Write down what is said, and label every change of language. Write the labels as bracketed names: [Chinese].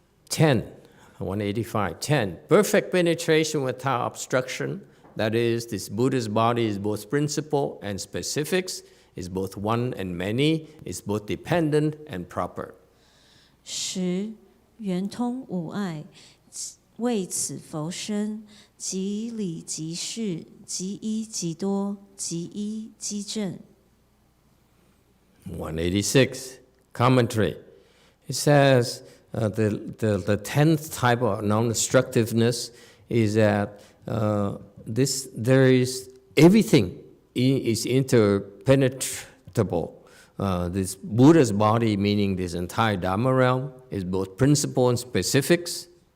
[English] 10, 185, 10. Perfect penetration without obstruction. That is, this Buddha's body is both principle and specifics, is both one and many, is both dependent and proper. 10. [Chinese] 圆通无碍，为此佛身，即理即事，即一即多，即一即正。 [English] 186, commentary. It says the 10th type of non-destructiveness is that there is everything is interpenetrable. This Buddha's body, meaning this entire Dharma realm, is both principle and specifics.